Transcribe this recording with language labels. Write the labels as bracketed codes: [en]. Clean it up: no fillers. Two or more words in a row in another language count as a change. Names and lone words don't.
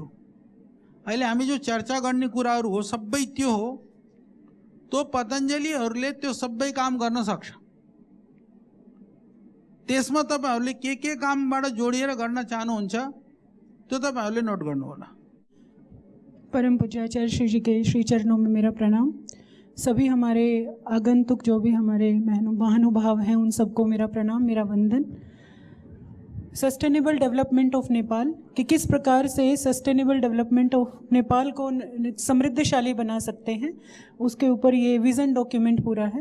[ne] अहिले हामी जो चर्चा गर्ने कुराहरु हो सबै त्यो हो, तो पतञ्जलिहरुले त्यो सबै काम गर्न सक्छ। त्यसमा तपाईहरुले के कामबाट जोडिएर गर्न चाहनुहुन्छ त्यो तपाईहरुले नोट गर्नु होला। [hi] परम पूज्य आचार्य श्री जी के श्री चरणों में मेरा प्रणाम। सभी हमारे आगंतुक जो भी हमारे महानुभाव हैं उन सबको मेरा प्रणाम, मेरा वंदन। [en] Sustainable Development of Nepal [hi] कि किस प्रकार से [en] Sustainable Development of Nepal [hi] को समृद्धशाली बना सकते हैं, उसके ऊपर ये विज़न डॉक्यूमेंट पूरा है।